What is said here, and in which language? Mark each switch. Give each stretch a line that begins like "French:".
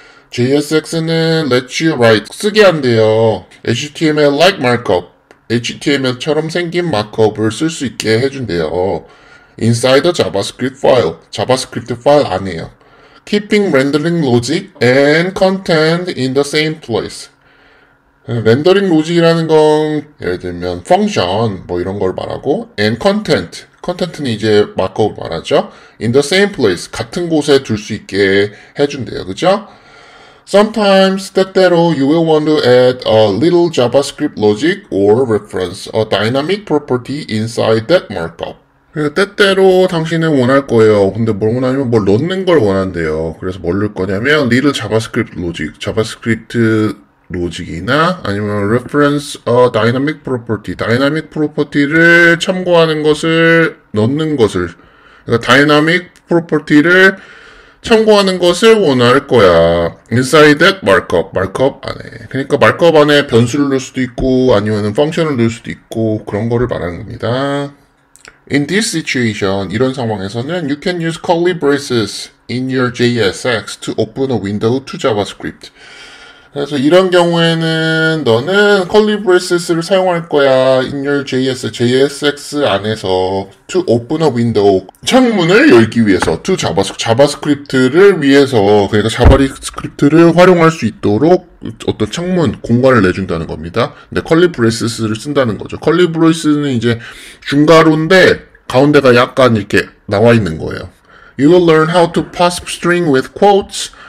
English: JSX는 lets you write
Korean: 쓰게 한대요.
English: HTML-like markup,
Korean: HTML처럼 생긴 마크업을 쓸 수 있게 해준대요.
English: Inside a JavaScript file,
Korean: 자바스크립트 파일 안에요.
English: Keeping rendering logic and content in the same place.
Korean: 렌더링 로직이라는 건 예를 들면 펑션 뭐 이런 걸 말하고 and 컨텐트는 이제 마크업을 말하죠.
English: in the same place
Korean: 같은 곳에 둘 수 있게 해준대요.
English: 그죠? Sometimes 때때로 you will want to add a little JavaScript logic or reference a dynamic property inside that markup.
Korean: 때때로 당신은 원할 거예요. 근데 뭘 원하냐면 뭘 넣는 걸 원한대요. 그래서 뭘 넣을 거냐면
English: little JavaScript logic,
Korean: 자바스크립트 로직이나 아니면
English: reference a dynamic property,
Korean: dynamic property를 참고하는 것을 넣는 것을 그러니까 dynamic property를 참고하는 것을 원할 거야.
English: inside that markup 안에.
Korean: 그러니까 markup 안에 변수를 넣을 수도 있고 아니면 펑션을 넣을 수도 있고 그런 거를 말하는 겁니다.
English: In this situation,
Korean: 이런 상황에서는
English: you can use curly braces in your JSX to open a window to JavaScript.
Korean: 그래서 이런 경우에는 너는 curly braces를 사용할 거야.
English: in your JSX 안에서 to open a window.
Korean: 창문을 열기 위해서 to 자바스크립트를 위해서 그러니까 자바스크립트를 활용할 수 있도록 어떤 창문, 공간을 내준다는 겁니다. 근데 curly braces를 쓴다는 거죠. curly braces는 이제 중괄호인데 가운데가 약간 이렇게 나와 있는 거예요.
English: You will learn how to pass string with quotes.